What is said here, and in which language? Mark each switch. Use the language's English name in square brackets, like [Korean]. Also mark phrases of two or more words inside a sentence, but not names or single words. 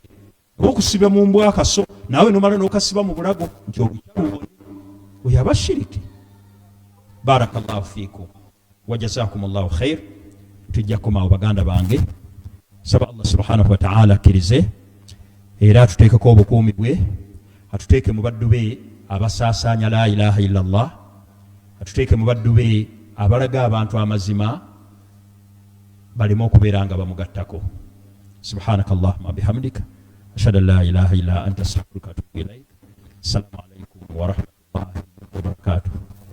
[Ganda] Oba okusiba mu mbwa akaso naawe nomala n'okasiba mu bulago nti olukyalubo oyo aba shiriki. [Arabic] بارك الله فيكم وجزاكم الله خير. [Ganda] Tujja kukomaawo baganda bange, saba Allah [Arabic] سبحانه وتعالى [Ganda] akkirize era atuteekeko obukuumi bwe, atuteeke mu baddu be abasaasaanya [Arabic] لا إله إلا الله, [Ganda] atuteeke mu baddu be abalaga abantu amazima baleme okubeera nga bamugattako. [Arabic] سبحانك اللهم بحمدك أشهد أن لا إله إلا أنت أستغفرك وأتوب إليك. السلام عليكم ورحمة الله وبركاته.